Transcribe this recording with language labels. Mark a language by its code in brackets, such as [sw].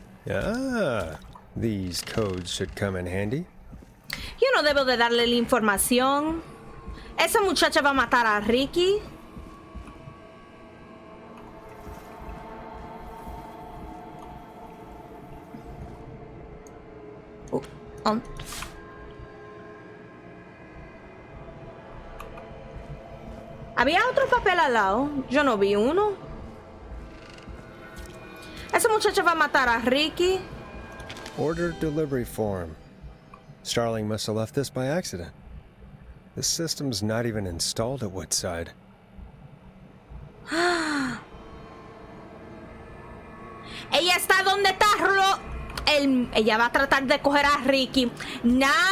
[en] Ah, these codes should come in handy. [es] Yo no debo de darle la información. Esa muchacha va a matar a Ricky. Había otro papel al lado. Yo no vi uno. Esa muchacha va a matar a Ricky. [en] Order delivery form. Starling must have left this by accident. The system's not even installed at Woodside. [es] Ella está donde está ella va a tratar de coger a Ricky. Na.